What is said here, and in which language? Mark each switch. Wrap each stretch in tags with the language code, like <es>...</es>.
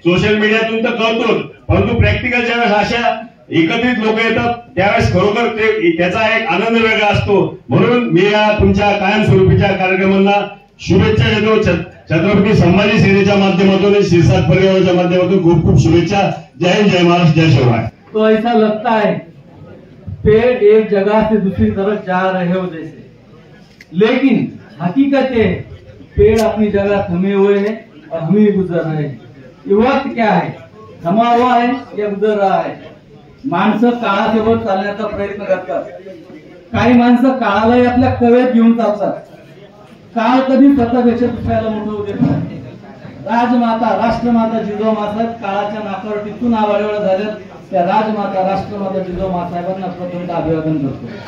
<mr>Social मीडियातून तर कळतोच, परंतु practical ज्यावेळेस अशा एकत्रित लोक येतात त्यावेळेस खरोखर त्याचा एक आनंद वेगळा असतो. म्हणून मी या तुमच्या कायमस्वरूपीच्या कार्यक्रमांना शुभेच्छा देतो. छत्रपती संभाजी सेनेच्या माध्यमातून, शिरसाट परिवाराच्या माध्यमातून खूप खूप शुभेच्छा. जय हिंद, जय महाराष्ट्र, जय शिवराय.</mr> <hi>तो ऐसा लगता है पेड़ एक जगह से दूसरी तरफ जा रहे हो जैसे, लेकिन हकीकत है पेड़ अपनी जगह थमे हुए हैं और हम ही गुजर रहे हैं. ये वक्त क्या है, थमा हुआ है या गुजर रहा है?</hi> <mr>माणसं काळासोबत चालण्याचा प्रयत्न करतात. काही माणसं काळालाही आपल्या कवेत घेऊन चालतात. काळ कधी स्वतःपेक्षा दुसऱ्याला मोठं देत नाही. राजमाता, राष्ट्रमाता जिजाऊ मासाहेब काळाच्या नाकावर टिकून आवाडेवाडा झाल्यात. त्या राजमाता, राष्ट्रमाता जिजाऊ मासाहेबांना प्रथमतः अभिवादन करतो.</mr>